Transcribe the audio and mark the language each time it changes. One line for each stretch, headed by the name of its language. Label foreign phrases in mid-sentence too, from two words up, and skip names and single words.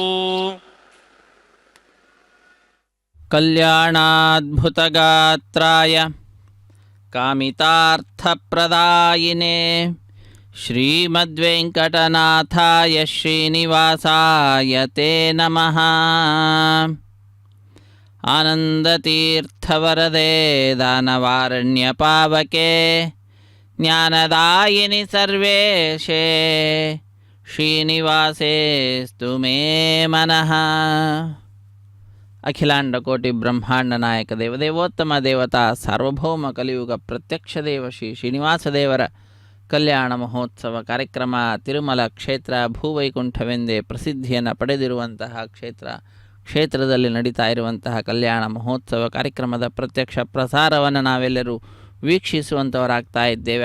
Sanskrit: కళ్యాణాద్భుతగాత్రాయ కామితార్థప్రదాయినే శ్రీమద్వేంకటనాథాయ శ్రీనివాసాయ తే నమః. ఆనందతీర్థవరదే దానవారణ్యపావకే జ్ఞానదాయిని సర్వేశే శ్రీనివాసేస్తు మే మనః.
Kannada: ಅಖಿಲಾಂಡ ಕೋಟಿ ಬ್ರಹ್ಮಾಂಡ ನಾಯಕ ದೇವದೇವೋತ್ತಮ ದೇವತಾ ಸಾರ್ವಭೌಮ ಕಲಿಯುಗ ಪ್ರತ್ಯಕ್ಷ ದೇವ ಶ್ರೀ ಶ್ರೀನಿವಾಸ ದೇವರ ಕಲ್ಯಾಣ ಮಹೋತ್ಸವ ಕಾರ್ಯಕ್ರಮ ತಿರುಮಲ ಕ್ಷೇತ್ರ ಭೂವೈಕುಂಠವೆಂದೇ ಪ್ರಸಿದ್ಧಿಯನ್ನು ಪಡೆದಿರುವಂತಹ ಕ್ಷೇತ್ರದಲ್ಲಿ ನಡೀತಾ ಇರುವಂತಹ ಕಲ್ಯಾಣ ಮಹೋತ್ಸವ ಕಾರ್ಯಕ್ರಮದ ಪ್ರತ್ಯಕ್ಷ ಪ್ರಸಾರವನ್ನು ನಾವೆಲ್ಲರೂ ವೀಕ್ಷಿಸುವಂಥವರಾಗ್ತಾ ಇದ್ದೇವೆ.